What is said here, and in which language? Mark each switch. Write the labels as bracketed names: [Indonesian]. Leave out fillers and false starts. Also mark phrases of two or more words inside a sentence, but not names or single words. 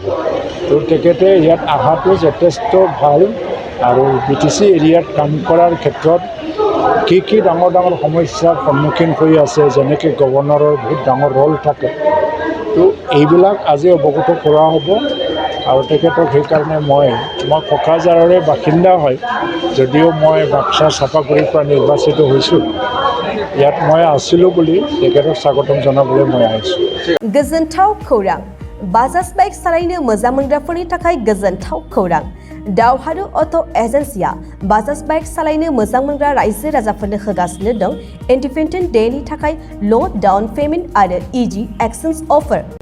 [Assamese] তো তেখেতে ইয়াত অহাটো যথেষ্ট ভাল আৰু BTC এৰিয়াত কাম কৰাৰ ক্ষেত্ৰত কি ডাঙৰ সমস্যাৰ সন্মুখীন হৈ আছে, যেনেকৈ গভৰ্ণৰৰ বহুত ডাঙৰ ৰল থাকে, তো এইবিলাক আজি অৱগত কৰা হ'ব। আৰু তেখেতক সেইকাৰণে মই কোকৰাঝাৰৰে বাসিন্দা হয়, যদিও মই বাক্সা চাপাগুৰিৰ পৰা নিৰ্বাচিত হৈছোঁ। ইয়াত মই আছিলোঁ বুলি তেখেতক স্বাগতম জনাবলৈ মই আহিছোঁ। [Bodo] गोजोनथाव खौरां। बाजाज बाइक सालायनो मोजां मोनग्राफोरनि थाखाय गोजोनथाव खौरां। दावहारु अट' एजेन्सिया बाजाज बाइक सालायनो मोजां मोनग्रा रायजो राजाफोरनो होगासिनो दं [English] independence day [Bodo] थाखाय [English] low down payment [Bodo] आरो [English] easy exchange offer.